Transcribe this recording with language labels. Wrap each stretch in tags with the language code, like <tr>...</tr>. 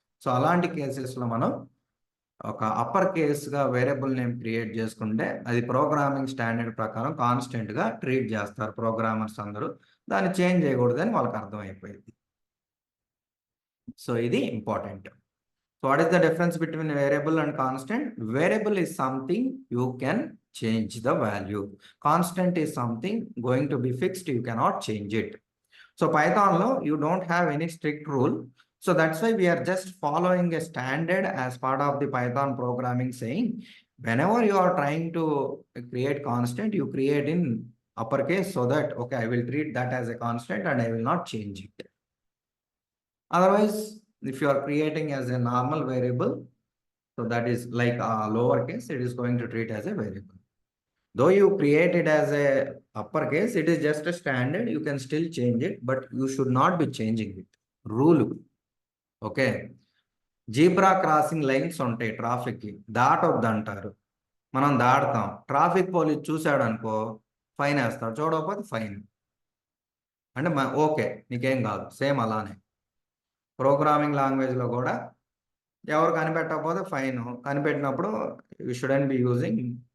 <te>So అలాంటి కేసెస్లో మనం ఒక అప్పర్ కేస్గా వేరియబుల్ నేమ్ క్రియేట్ చేసుకుంటే అది ప్రోగ్రామింగ్ స్టాండర్డ్ ప్రకారం కాన్స్టెంట్గా ట్రీట్ చేస్తారు ప్రోగ్రామర్స్ అందరూ. దాన్ని చేంజ్ చేయకూడదని వాళ్ళకి అర్థమైపోయింది. సో ఇది important.</te> <en>So what is the difference between variable and constant? Variable is something you can change the value. Constant is something going to be fixed, you cannot change it. So Python lo you don't have any strict rule. So that's why we are just following a standard as part of the Python programming, saying whenever you are trying to create constant, you create in uppercase so that, okay, I will treat that as a constant and I will not change it. Otherwise, if you are creating as a normal variable, so that is like a lowercase, it is going to treat as a variable. Though you create it as a uppercase, it is just a standard. You can still change it, but you should not be changing it. Rule. Okay.</en> <te>Zebra crossing lines ఉంటాయి ట్రాఫిక్కి, దాటొద్దంటారు. మనం దాడతాం. Traffic police చూశాడు అనుకో, fine వేస్తాడు. చూడకపోతే fine. అంటే okay, నీకేం కాదు. Same అలానే ప్రోగ్రామింగ్ లాంగ్వేజ్లో కూడా ఎవరు కనిపెట్టకపోతే fine, కనిపెట్టినప్పుడు</te> <en>You shouldn't be using.</en>